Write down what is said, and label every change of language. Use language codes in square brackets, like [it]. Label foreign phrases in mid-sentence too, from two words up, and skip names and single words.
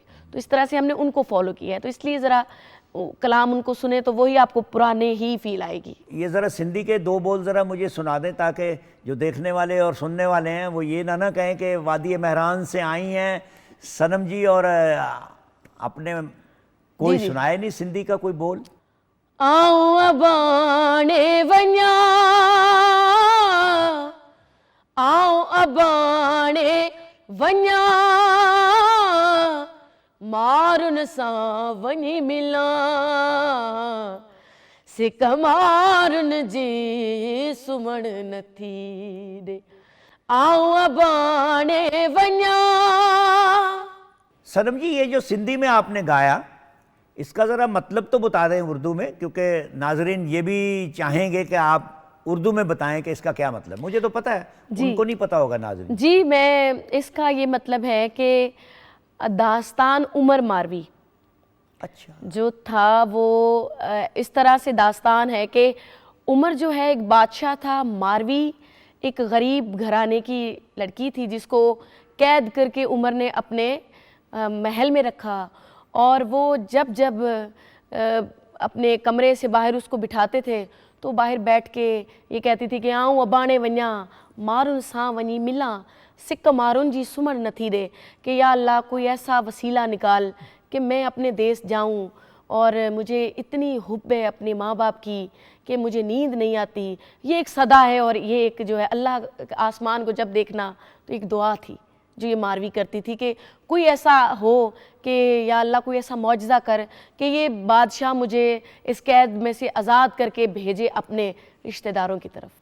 [ur] تو اس طرح سے ہم نے ان کو فالو کیا ہے۔ تو اس لیے ذرا کلام ان کو سنے تو وہی آپ کو پرانے ہی فیل آئے گی. یہ ذرا سندھی کے دو بول ذرا مجھے سنا دیں، تاکہ جو دیکھنے والے اور سننے والے ہیں وہ یہ نہ کہیں کہ وادی مہران سے آئی ہیں صنم جی اور اپنے کوئی جی جی. سنائے نہیں سندھی کا کوئی بول. [sd] आऊं अबाणे वञा, आऊं अबाणे वञा, मारुन सां वञी मिलां, सिक मारुन जी सुमण नथी ॾे, आऊं अबाणे वञा। [ur] صنم جی, یہ جو سندھی میں آپ نے گایا اس کا ذرا مطلب تو بتا دیں اردو میں، کیونکہ ناظرین یہ بھی چاہیں گے کہ آپ اردو میں بتائیں کہ اس کا کیا مطلب. مجھے تو پتا ہے, جی. ان کو نہیں پتا ہوگا ناظرین. جی میں اس کا یہ مطلب ہے کہ داستان عمر ماروی اچھا. جو تھا وہ اس طرح سے داستان ہے کہ عمر جو ہے ایک بادشاہ تھا، ماروی ایک غریب گھرانے کی لڑکی تھی جس کو قید کر کے عمر نے اپنے محل میں رکھا. اور وہ جب جب اپنے کمرے سے باہر اس کو بٹھاتے تھے تو باہر بیٹھ کے یہ کہتی تھی کہ [sd] आऊं अबाणे वञा, मारुन सां वञी मिला, सिक मारुन जी सुमण नथी दे, [ur] کہ یا اللہ کوئی ایسا وسیلہ نکال کہ میں اپنے دیس جاؤں. اور مجھے اتنی حب ہے اپنے ماں باپ کی کہ مجھے نیند نہیں آتی. یہ ایک صدا ہے اور یہ ایک جو ہے اللہ آسمان کو جب دیکھنا تو ایک دعا تھی جو یہ ماروی کرتی تھی کہ کوئی ایسا ہو کہ یا اللہ کوئی ایسا معجزہ کر کہ یہ بادشاہ مجھے اس قید میں سے آزاد کر کے بھیجے اپنے رشتہ داروں کی طرف.